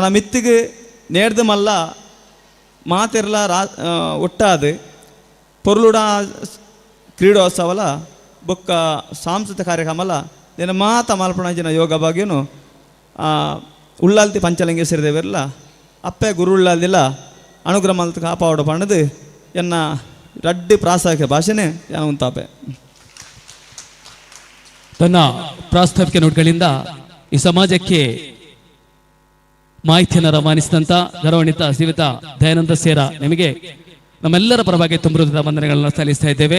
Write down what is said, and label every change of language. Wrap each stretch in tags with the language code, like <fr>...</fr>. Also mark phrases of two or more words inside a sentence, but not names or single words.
<tcy>ಮಿತ್ತಿಗೆ ನೇರ್ದು ಮಲ್ಲ ಮಾತೆರ್ಲ ಒಟ್ಟಾದ ಪೊರ್ಲುಡ ಕ್ರೀಡೋತ್ಸವಲ ಬೊಕ್ಕ ಸಾಂಸ್ಕೃತಿಕ ಕಾರ್ಯಕ್ರಮಲ ನಿನ್ನ ಮಾತ ಮಲ್ಪಣಂಚಿನ ಯೋಗ ಭಾಗ್ಯನು ಉಳ್ಳಾಲ್ತಿ ಪಂಚಲಿಂಗ ಸೇರಿದೇವಿರಲ್ಲ ಅಪ್ಪೆ ಗುರು ಉಳ್ಳಾಲ್ದಿಲ್ಲ ಅನುಗ್ರಹ ಮಲ್ತ ಕಾಪಾಡು ಪಣದು ಎನ್ನ ರಡ್ಡಿ ಪ್ರಾಸ್ತಾವಿಕ ಭಾಷೆನೇ ಯಾನ ಉಂತಾಪೆ</tcy> <kn>ತನ್ನ ಪ್ರಾಸ್ತಾವಿಕ ನೋಟ್ಗಳಿಂದ ಈ ಸಮಾಜಕ್ಕೆ ಮಾಹಿತಿಯನ್ನು ರವಾನಿಸಿದಂಥ ಗೌರವಾನ್ವಿತ ಶ್ರೀಯುತ ದಯಾನಂದ ಸೇರ ನಿಮಗೆ ನಮ್ಮೆಲ್ಲರ ಪರವಾಗಿ ತುಂಬಿರುವುದ ವಂದನೆಗಳನ್ನು ಸಲ್ಲಿಸ್ತಾ ಇದ್ದೇವೆ.</kn>